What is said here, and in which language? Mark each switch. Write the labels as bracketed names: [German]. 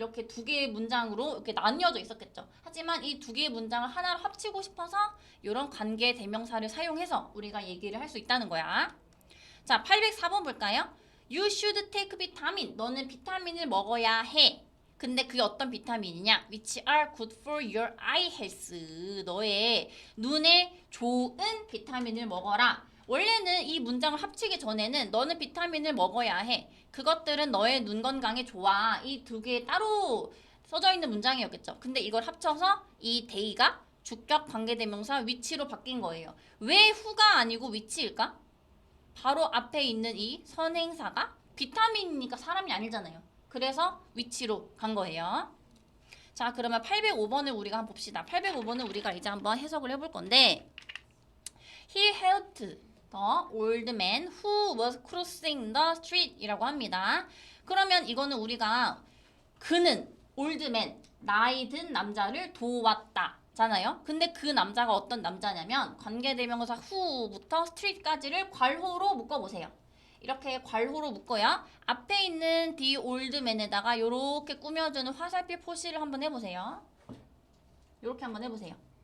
[Korean] 이렇게 두 개의 문장으로 이렇게 나뉘어져 있었겠죠. 하지만 이 두 개의 문장을 하나로 합치고 싶어서 이런 관계 대명사를 사용해서 우리가 얘기를 할 수 있다는 거야. 자, 804번 볼까요? [English] You should take vitamin. [Korean] 너는 비타민을 먹어야 해. 근데 그게 어떤 비타민이냐? [English] Which are good for your eye health. [Korean] 너의 눈에 좋은 비타민을 먹어라. 원래는 이 문장을 합치기 전에는 너는 비타민을 먹어야 해. 그것들은 너의 눈 건강에 좋아. 이 두 개 따로 써져 있는 문장이었겠죠. 근데 이걸 합쳐서 이 day가 주격 관계대명사 위치로 바뀐 거예요. 왜 who가 아니고 위치일까? 바로 앞에 있는 이 선행사가 비타민이니까 사람이 아니잖아요. 그래서 위치로 간 거예요. 자, 그러면 805번을 우리가 한번 봅시다. 805번을 우리가 이제 한번 해석을 해볼 건데 [English] He helped the old man who was crossing the street [Korean] 이라고 합니다. 그러면 이거는 우리가 그는 old man, 나이 든 남자를 도왔다 잖아요. 근데 그 남자가 어떤 남자냐면 관계대명사 who부터 street까지를 괄호로 묶어보세요. 이렇게 괄호로 묶어야 앞에 있는 the old man에다가 이렇게 꾸며주는 화살표 표시를 한번 해보세요. 이렇게 한번 해보세요.